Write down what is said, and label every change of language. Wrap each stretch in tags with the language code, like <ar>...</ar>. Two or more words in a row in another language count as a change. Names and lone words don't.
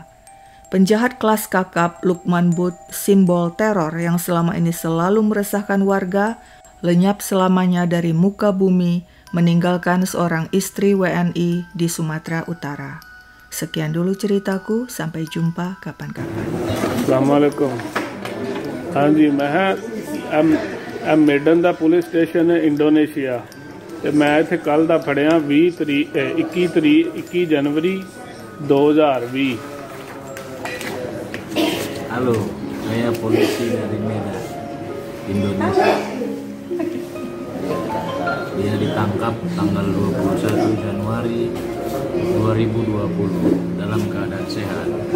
<id>Penjahat kelas kakap Lukman But, simbol teror yang selama ini selalu meresahkan warga, lenyap selamanya dari muka bumi, meninggalkan seorang istri WNI di Sumatera Utara. Sekian dulu ceritaku, sampai jumpa kapan-kapan. Assalamualaikum.</id> <pa>ਹਾਂ ਜੀ, ਮੈਂ ਮੇਡਨ ਦਾ ਪੁਲਿਸ ਸਟੇਸ਼ਨ ਹੈ ਇੰਡੋਨੇਸ਼ੀਆ ਤੇ ਮੈਂ ਇੱਥੇ ਕੱਲ੍ਹ ਦਾ ਫੜਿਆ 21 ਜਨਵਰੀ 2020।</pa> <id>Halo, saya polisi dari Medan, Indonesia. Dia ditangkap tanggal 21 Januari 2020 dalam keadaan sehat.</id>